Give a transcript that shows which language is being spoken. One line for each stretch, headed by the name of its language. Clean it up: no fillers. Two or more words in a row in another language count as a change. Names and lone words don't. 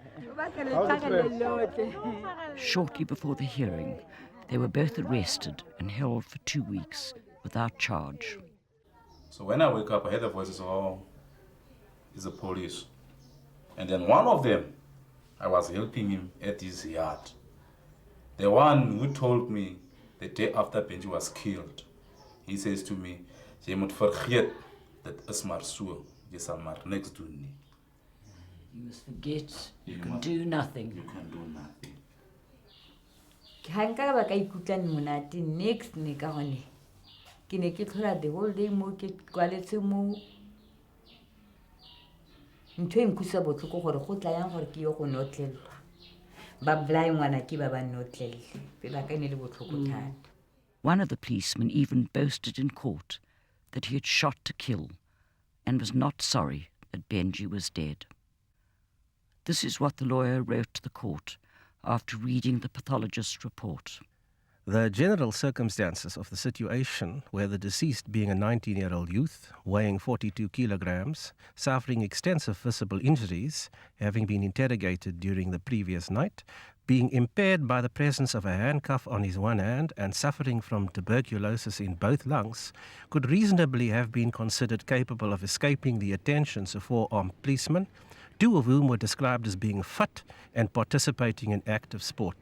English: Shortly before the hearing, they were both arrested and held for 2 weeks without charge. So when I wake up, I hear the voices, oh, it's the police. And then one of them, I was helping him at his yard. The one who told me the day after Benji was killed, he says to me,
Afrikaans: "Je moet vergeet, dat is maar so, jy sal maar niks doen nie."
English: You must forget, you can do nothing. You can do nothing.
Tswana: Ha nka ba ka ikutlwa monate next ne ka gone ke ne ke tlhola
English: the whole day
Tswana: mo ke kwaletse mo ntho e nkusa botlhoko gore go tla yang gore ke yo go notlelwa ba blai ngwana ke ba ba notlelle be ba ka ne le botlhoko thata.
English: One of the policemen even boasted in court that he had shot to kill and was not sorry that Benji was dead. This is what the lawyer wrote to the court after reading the pathologist's report. The general circumstances of the situation, where the deceased being a 19-year-old youth, weighing 42 kilograms, suffering extensive visible injuries, having been interrogated during the previous night, being impaired by the presence of a handcuff on his one hand and suffering from tuberculosis in both lungs, could reasonably have been considered capable of escaping the attentions of 4 armed policemen, 2 of whom were described as being fit and participating in active sport.